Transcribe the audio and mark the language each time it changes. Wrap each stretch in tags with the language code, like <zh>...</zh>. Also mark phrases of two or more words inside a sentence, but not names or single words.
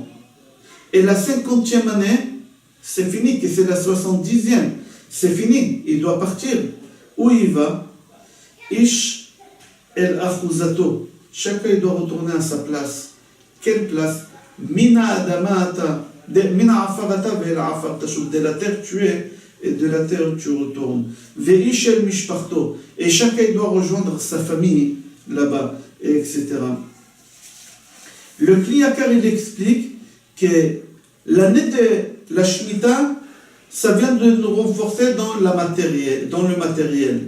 <fr>Et la 50e année, c'est fini, que c'est la 70e. C'est fini, il doit partir. Où il va?</fr> <he>איש אל אחזתו.</he> <fr>Chacun il doit retourner à sa place. Quelle place?</fr> <he>מן האדמה אתה, מן העפר אתה ואל עפר תשוב.</he> <fr>De la terre tu es et de la terre tu retournes.</fr> <he>ואיש אל משפחתו.</he> <fr>Et chacun il doit rejoindre sa famille là-bas, etc. Le Kli Yakar il explique que l'année de la Shemitah, ça vient de nous renforcer dans le matériel.</fr>